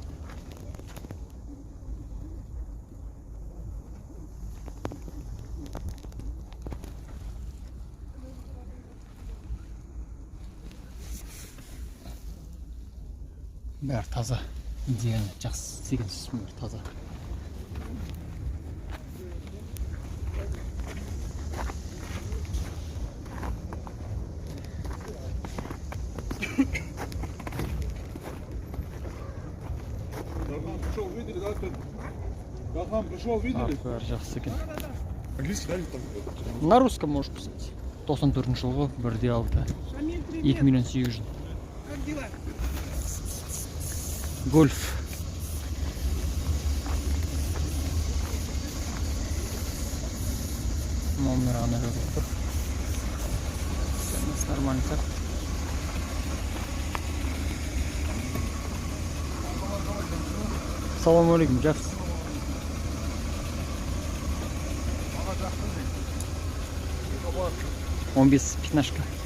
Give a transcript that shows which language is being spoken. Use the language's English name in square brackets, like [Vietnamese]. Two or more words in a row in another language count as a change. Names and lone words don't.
[Kazakh] Бәрі таза, идеально, жақсы істеген бәрі таза. [Russian] Пришел, видели, да? Братан, пришел, видели? [Kazakh] Бәрі жақсы екен. [Russian] Английский, да? На русском можешь писать. [Kazakh] 94 жылғы 1.6. 2 миллион 800. [Russian] Как дела? [Kazakh] Гольф. Номер ана жазылып тұр. [Russian] Нормально так. [Arabic] سلام عليكم, [Russian] жақсы. [Kazakh] Он бес пятнашка.